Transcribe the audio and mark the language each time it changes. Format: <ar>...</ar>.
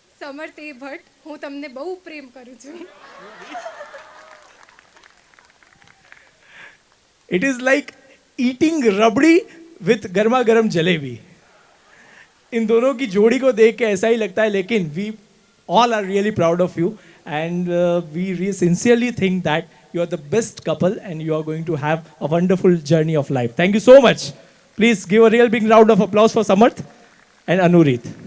<gu>સમર્થ એ ભટ્ટ, હું તમને બહુ પ્રેમ કરું છું.</gu> <en>It is like eating rabri with गर्मा गर्म जलेबी.</en> <hi>इन दोनों की जोड़ी को देख के ऐसा ही लगता है, लेकिन</hi> <en>We all are really proud of you and we sincerely think that You are the best couple and you are going to have a wonderful journey of life. Thank you so much. Please give a real big round of applause for Samarth and Anurit.</en>